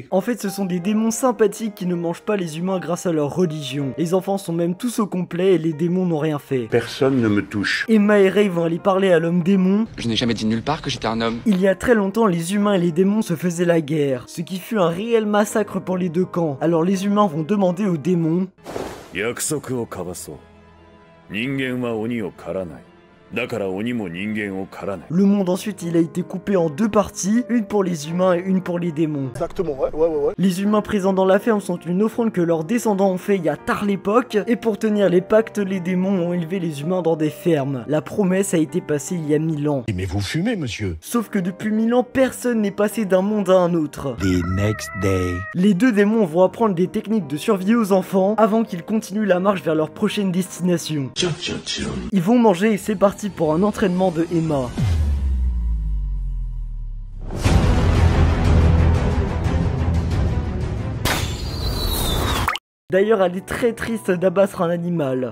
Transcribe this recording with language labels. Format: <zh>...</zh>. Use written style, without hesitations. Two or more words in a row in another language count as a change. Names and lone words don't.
<fr>En fait, ce sont des démons sympathiques qui ne mangent pas les humains grâce à leur religion. Les enfants sont même tous au complet et les démons n'ont rien fait. Personne ne me touche. Emma et Ray vont aller parler à l'homme démon. Je n'ai jamais dit nulle part que j'étais un homme. Il y a très longtemps, les humains et les démons se faisaient la guerre, ce qui fut un réel massacre pour les deux camps. Alors les humains vont demander aux démons.</fr> <ja>約束を交わそう。人間は鬼を狩らない。だから鬼も人間を狩らない。</ja> <fr>Le monde ensuite il a été coupé en deux parties, une pour les humains et une pour les démons. Exactement, ouais. Les humains présents dans la ferme sont une offrande que leurs descendants ont fait il y a tard l'époque, et pour tenir les pactes, les démons ont élevé les humains dans des fermes. La promesse a été passée il y a 1000 ans. Mais vous fumez, monsieur. Sauf que depuis 1000 ans, personne n'est passé d'un monde à un autre.</fr> <en>The next day.</en> <fr>Les deux démons vont apprendre des techniques de survie aux enfants avant qu'ils continuent la marche vers leur prochaine destination. Ils vont manger et c'est parti pour un entraînement de Emma. D'ailleurs, elle est très triste d'abattre un animal.</fr>